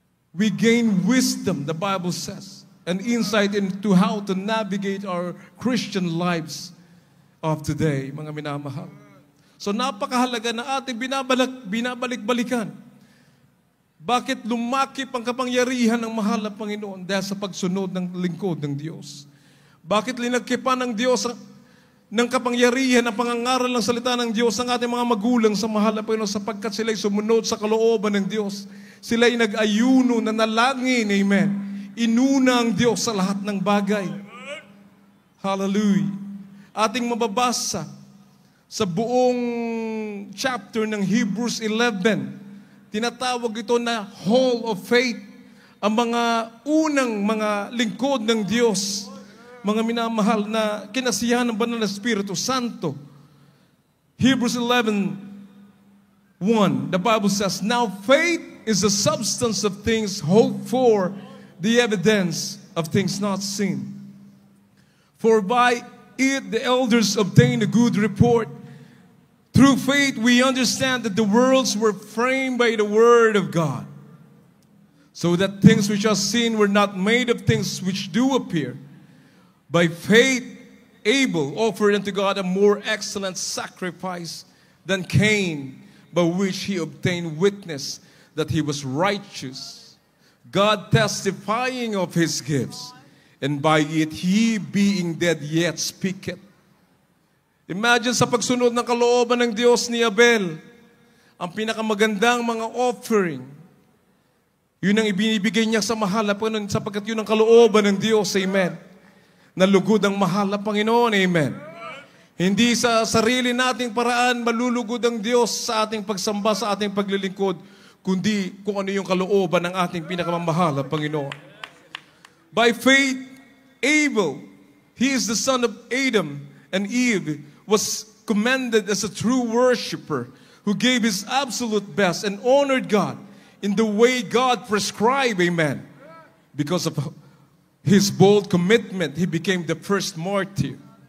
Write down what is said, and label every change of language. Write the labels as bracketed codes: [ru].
[en] We gain wisdom, the Bible says, and insight into how to navigate our Christian lives of today, [tl] mga minamahal. So napakahalaga na ating binabalik-balikan. Bakit lumakip ang kapangyarihan ng mahal na Panginoon? Dahil sa pagsunod ng lingkod ng Diyos. Bakit linagkipan ng Diyos ng kapangyarihan ang pangangaral ng salita ng Diyos ang ating mga magulang sa mahal na Panginoon, sapagkat sila'y sumunod sa kalooban ng Diyos. Sila'y nag-ayuno, nanalangin, amen. Inuna ang Diyos sa lahat ng bagay. Hallelujah. Ating mababasa sa buong chapter ng Hebrews 11, tinatawag ito na Hall of Faith. Ang mga unang mga lingkod ng Diyos, mga minamahal na kinasiyahan ng banal na Espiritu Santo. [en] Hebrews 11:1, the Bible says, now faith is the substance of things hoped for, the evidence of things not seen. For by it the elders obtained a good report. Through faith we understand that the worlds were framed by the word of God, so that things which are seen were not made of things which do appear. By faith, Abel offered unto God a more excellent sacrifice than Cain, by which he obtained witness that he was righteous, God testifying of his gifts, and by it he being dead yet speaketh. [tl] Imagine sa pagsunod ng kalooban ng Diyos ni Abel, ang pinakamagandang mga offering, yun ang ibinibigay niya sa mahal na Panginoon sapagkat yun ang kalooban ng Diyos. Amen. Nalugod ang mahal na Panginoon. Amen. Hindi sa sarili nating paraan malulugod ang Diyos sa ating pagsamba, sa ating paglilingkod, kundi kung ano yung kalooban ng ating pinakamamahal na Panginoon. [en] By faith, Abel, he is the son of Adam and Eve, was commended as a true worshiper who gave his absolute best and honored God in the way God prescribed. Amen. Because of his bold commitment, he became the first martyr.